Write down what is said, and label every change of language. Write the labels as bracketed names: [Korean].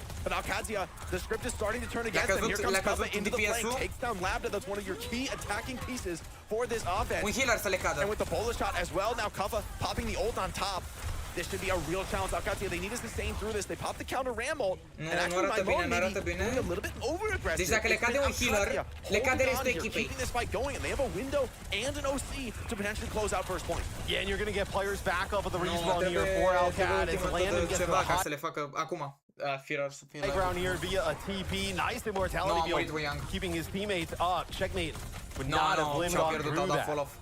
[English] But Alcazia, the script is starting to turn against them. Here comes Kuffa into the flank, takes down Labda. That's one of your key attacking pieces for this offense. And with the bullet shot as well, now Kuffa popping the ult on top. This should be a real challenge. Alcazia, they need to sustain through this. They pop the counter Ramble, and actually my mode maybe going a little bit over-aggressive. [Romanian] Deci dacă le cade un healer, le cade restul echipei. [English] Keeping this fight going, and they have a window and an OC to potentially close out first point. Yeah, and you're going to get players back up with the respawn here for Alcad as Landon gets the hot [Romanian] să le facă acum. [English] High ground here via a TP. Nice immortality build, keeping his teammates up. Checkmate would not have lived on through that.